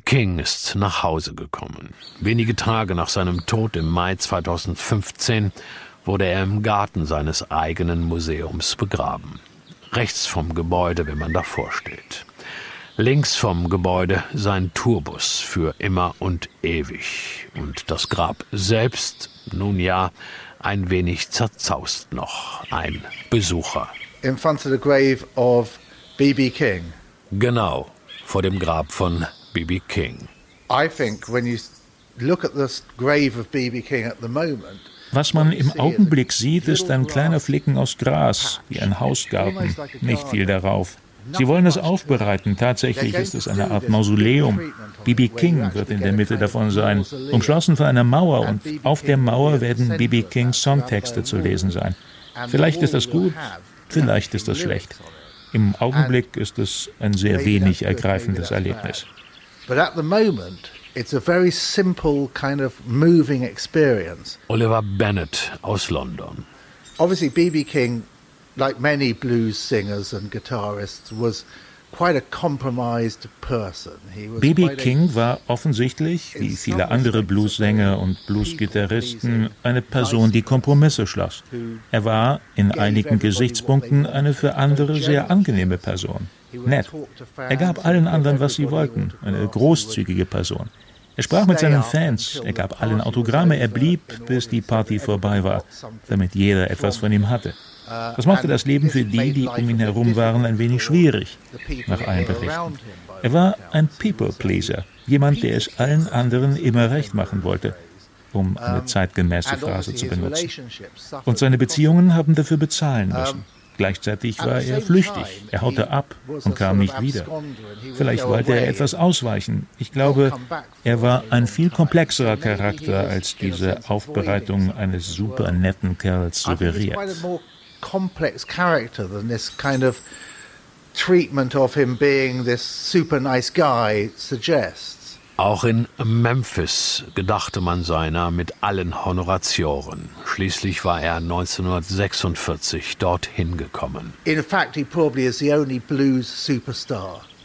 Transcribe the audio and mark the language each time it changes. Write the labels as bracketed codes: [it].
[de] King ist nach Hause gekommen. Wenige Tage nach seinem Tod im Mai 2015 wurde er im Garten seines eigenen Museums begraben. Rechts vom Gebäude, wenn man davor steht. Links vom Gebäude sein Tourbus für immer und ewig. Und das Grab selbst, nun ja, ein wenig zerzaust noch, ein Besucher. [en] In front of the grave of B.B. King. [de] Genau, vor dem Grab von B.B. King. [en] I think when you look at the grave of B.B. King at the moment. [de] Was man im Augenblick sieht, ist ein kleiner Flicken aus Gras, wie ein Hausgarten, nicht viel darauf. Sie wollen es aufbereiten. Tatsächlich ist es eine Art Mausoleum. B.B. King wird in der Mitte davon sein, umschlossen von einer Mauer. Und auf der Mauer werden B.B. Kings Songtexte zu lesen sein. Vielleicht ist das gut, vielleicht ist das schlecht. Im Augenblick ist es ein sehr wenig ergreifendes Erlebnis. [en] But at the moment, it's a very simple kind of moving experience. [de] Oliver Bennett aus London. [en] Obviously, B.B. King, like many blues singers and guitarists, was quite a compromised person. B.B. [de] King war offensichtlich, wie viele andere Blues-Sänger und Blues-Gitarristen, eine Person, die Kompromisse schloss. Er war in einigen Gesichtspunkten eine für andere sehr angenehme Person. Nett. Er gab allen anderen, was sie wollten. Eine großzügige Person. Er sprach mit seinen Fans, er gab allen Autogramme, er blieb, bis die Party vorbei war, damit jeder etwas von ihm hatte. Das machte das Leben für die, die um ihn herum waren, ein wenig schwierig, nach allen Berichten. Er war ein People-Pleaser, jemand, der es allen anderen immer recht machen wollte, um eine zeitgemäße Phrase zu benutzen. Und seine Beziehungen haben dafür bezahlen müssen. Gleichzeitig war er flüchtig, er haute ab und kam nicht wieder. Vielleicht wollte er etwas ausweichen. Ich glaube, er war ein viel komplexerer Charakter, als diese Aufbereitung eines super netten Kerls suggeriert. [en] Complex character than this kind of treatment of him being this super nice guy suggests. [de] Auch in Memphis gedachte man seiner mit allen Honoratioren. Schließlich war er 1946 dorthin gekommen. [en] In fact, he probably is the only blues superstar.